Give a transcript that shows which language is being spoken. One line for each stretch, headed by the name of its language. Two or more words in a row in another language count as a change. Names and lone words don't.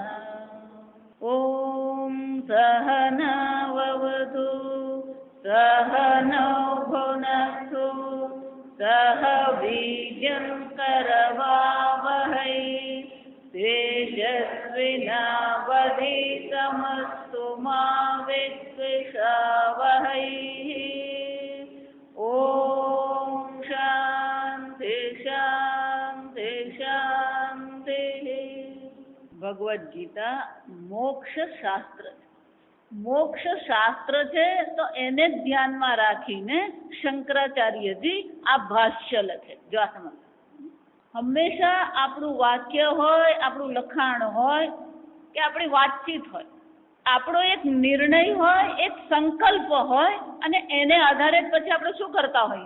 Sanskrit: ॐ सहनाववतु सहनौ भुनक्तु सह वीर्यं करवावहै तेजस्विनावधीतमस्तु मा विद्विषावहै. ॐ शान्ति शान्ति शान्ति.
Gujarati: ભગવદ્ ગીતા મોક્ષ શાસ્ત્ર. મોક્ષ શાસ્ત્ર છે તો એને જ ધ્યાનમાં રાખીને શંકરાચાર્યજી આ ભાષ્ય લખે. જો આ સમજ, હંમેશા આપણું વાક્ય હોય, આપણું લખાણ હોય કે આપણી વાતચીત હોય, આપણો એક નિર્ણય હોય, એક સંકલ્પ હોય અને એને આધારે પછી આપણે શું કરતા હોઈએ?